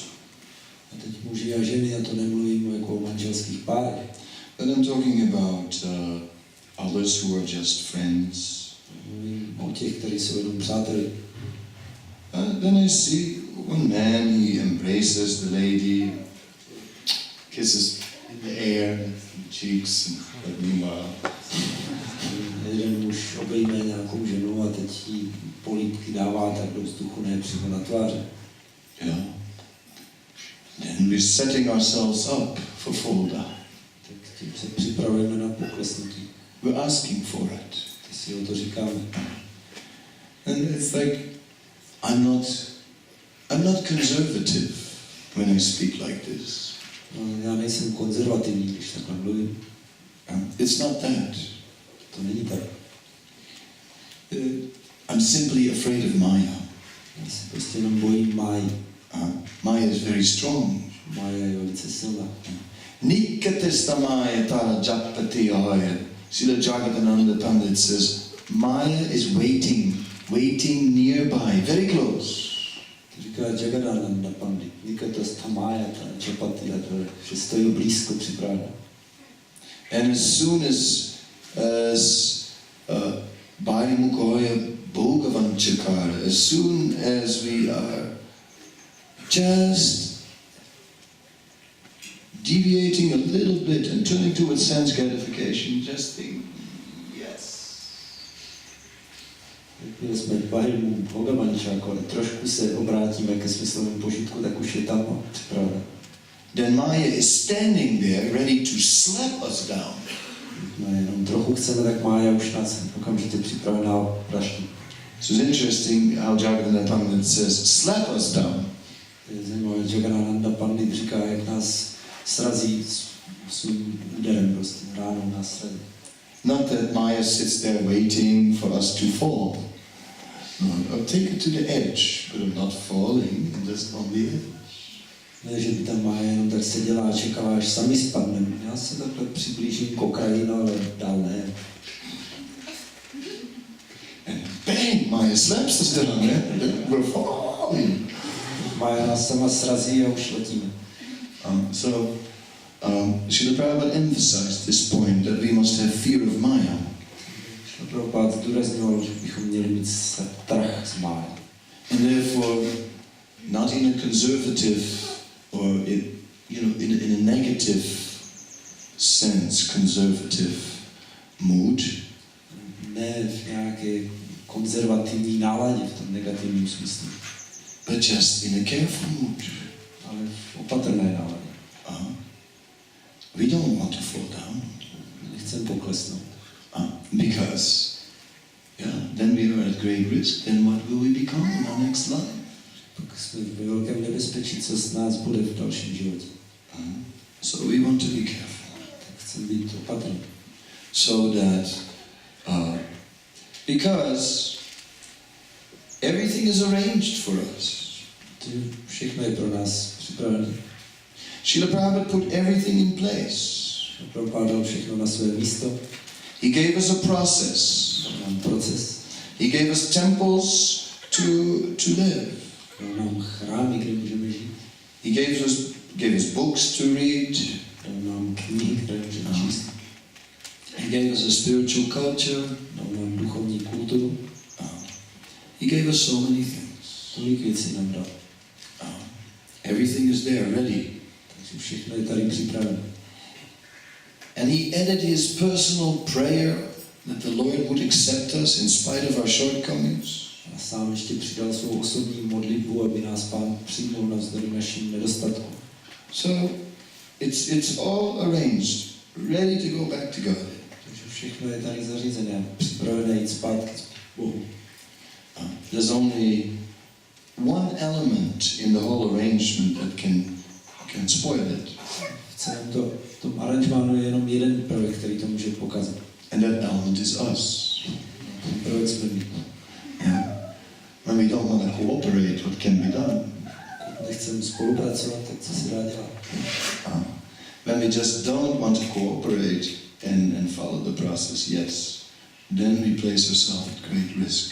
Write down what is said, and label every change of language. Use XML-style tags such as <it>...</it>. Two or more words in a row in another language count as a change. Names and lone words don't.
<cs>A teď muži a ženy, a to nemluvím jako o manželských párech.</cs> <en>but I'm talking about others who are just friends.</en> <cs>Mluvím o těch, kteří jsou jenom přáteli.</cs> <en>Then I see one man, he embraces the lady, kisses in the air, in the cheeks, and meanwhile.</en> <cs>Jeden muž obejme nějakou ženu a teď jí políbky dává tak do vzduchu, ne přímo na tváře.</cs> <en>Yeah. Then we're setting ourselves up for fall down.</en> <cs>Tak tím se připravujeme na poklesnutí.</cs> <en>We're asking for it.</en> <cs>Ty si o to říkáme.</cs> <en>And it's like, I'm not conservative when I speak like this.</en> <cs>No, já nejsem konzervativní, když takhle mluvím.</cs> <en>It's not that.</en> <cs>To není tak.</cs> <en>I'm simply afraid of Maya.</en> <cs>Já se prostě jenom bojím Máji.</cs> <en>Maya is very strong.</en> <cs>Mája je velice silná. Nikatestamaya tara japati ahaya.</cs> <en>Srimad-Bhagavatam Pandit says, Maya is waiting nearby, very close.</en> <cs>To říká Jagadananda Pandit. Nikatestamaya tara japati ahaya. Že stojí blízko připraveno.</cs> <en>And as soon as Bhari Mukhoya Bhogavanchakara, as soon as we are just deviating a little bit and turning towards sense gratification, just think, yes.</en> <cs>Jakmile jsme Bharimu Bhogavanchakara, ale trošku se obrátíme ke smyslovému požitku, tak už je tam připraveno.</cs> <en>Then Maya is standing there ready to slap us down.</en> <cs>No, jenom trochu chceme, tak Mája už nás okamžitě připravená praští.</cs> <en>So it's interesting how Jagadananda Pandit says, slap us down.</en> <cs>Je zajímavé, Jagadananda Pandit říká, jak nás srazí svým úderem, prostě ránou nás srazí.</cs> <en>Not that Maya sits there waiting for us to fall. No, I'll take it to the edge, but I'm not falling, I'm just on the edge.</en> <cs>Ne, že by tam Mája jenom tak seděla a čekala, až sami spadneme. Já se takhle přiblížím k okraji, no, ale dál ne.</cs> <en>And bang, Maya slaps us down, yeah? We're falling.</en> <cs>Mája nás sama srazí a už letíme.</cs> <en>Srila Prabhupada emphasized this point that we must have fear of Maya.</en> <cs>Srila Prabhupada zdůrazňoval, že bychom měli mít strach z Máje.</cs> <en>And therefore, not in a conservative or in a negative sense, conservative mood.</en> <cs>Ne v nějaké konzervativní náladě, v tom negativním smyslu.</cs> <en>But just in a careful mood.</en> <cs>Ale v opatrné náladě.</cs> <en>We don't want to fall down.</en> <cs>Nechceme poklesnout.</cs> <en>Because, then we are at great risk. Then what will we become in our next life?</en> <cs>Pak jsme ve velkém nebezpečí, co s nás bude v dalším životě.</cs> <en>So we want to be careful.</en> <cs>Tak chceme být opatrní.</cs> <en>So that, because everything is arranged for us.</en> <cs>Všechno je pro nás připravené.</cs> <en>Srila Prabhupada put everything in place.</en> <cs>Prabhupada dal všechno na své místo.</cs> <en>He gave us a process.</en> <cs>Nám proces.</cs> <en>He gave us temples to live.</en> <cs>Dal nám chrámy, kde můžeme žít.</cs> <en>He gave us books to read.</en> <cs>Dal nám knihy, které můžeme číst.</cs> <en>He gave us a spiritual culture.</en> <cs>Dal nám duchovní kulturu.</cs> <en>He gave us so many things.</en> <cs>Tolik věcí nám dal.</cs> <en>Everything is there, ready.</en> <cs>Takže všechno je tady připravené.</cs> <en>And he added his personal prayer that the Lord would accept us in spite of our shortcomings.</en> <cs>A sám ještě přidal svou osobní modlitbu, aby nás Pán přijmul navzdory našim nedostatkům.</cs> <en>So it's all arranged, ready to go back to God.</en> <cs>Takže všechno je tady zařízené, připravené jít zpátky k Bohu.</cs> <en>There's only one element in the whole arrangement that can spoil it.</en> <cs>V tom aranžmánu je jenom jeden prvek, který to může pokazit.</cs> <en>And that element is us.</en> <cs>Ten prvek jsme my.</cs> <en>When we don't want to cooperate, what can be done?</en> <cs>nechceme spolupracovat, tak co se dá dělat?</cs> <en>When we just don't want to cooperate and follow the process, yes, then we place ourselves at great risk.</en>